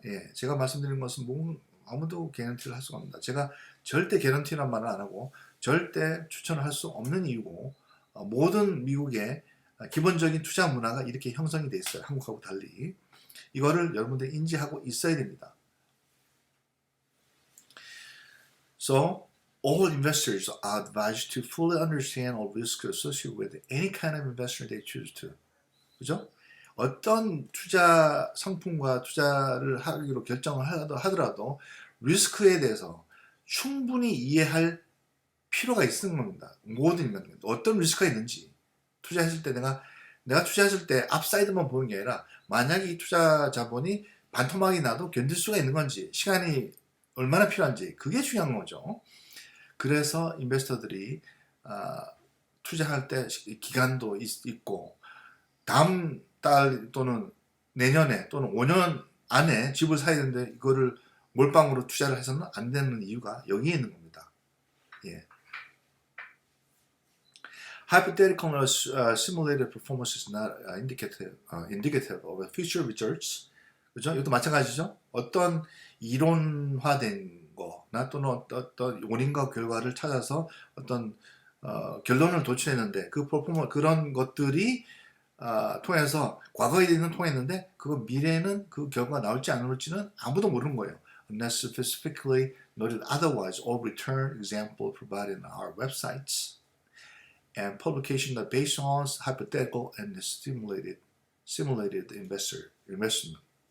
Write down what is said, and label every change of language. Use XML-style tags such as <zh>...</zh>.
<ko>예, 제가 말씀드린 것은 아무도 개런티를 할 수가 없습니다. 제가 절대 개런티란 말을 안 하고 절대 추천을 할 수 없는 이유고 모든 미국의 기본적인 투자 문화가 이렇게 형성이 돼 있어요. 한국하고 달리. 이거를 여러분들이 인지하고 있어야 됩니다.</ko> <en>So, all investors are advised to fully understand all risks associated with any kind of investment they choose to.</en> <ko>그죠? 어떤 투자 상품과 투자를 하기로 결정을 하더라도 리스크에 대해서 충분히 이해할 필요가 있는 겁니다. 모든 인간 어떤 리스크가 있는지 투자했을 때 내가 투자했을 때 앞사이드만 보는 게 아니라 만약에 이 투자 자본이 반토막이 나도 견딜 수가 있는 건지 시간이 얼마나 필요한지 그게 중요한 거죠. 그래서 인베스터들이 투자할 때 기간도 있고 다음 달 또는 내년에 또는 5년 안에 집을 사야 되는데 이거를 몰빵으로 투자를 해서는 안 되는 이유가 여기에 있는 겁니다. 예.</ko> <en>Hypothetical simulated performance is not indicative of future results.</en> <ko>그죠? 이것도 마찬가지죠. 어떤 이론화된 거나 또는 어떤 원인과 결과를 찾아서 어떤 결론을 도출했는데 그런 것들이 통해서 과거에 있는 통했는데 그 미래는 그 결과가 나올지 안 나올지는 아무도 모르는 거예요.</ko> <en>Unless specifically noted otherwise, all return example provided on our websites and publication are based on hypothetical and simulated investment.</en>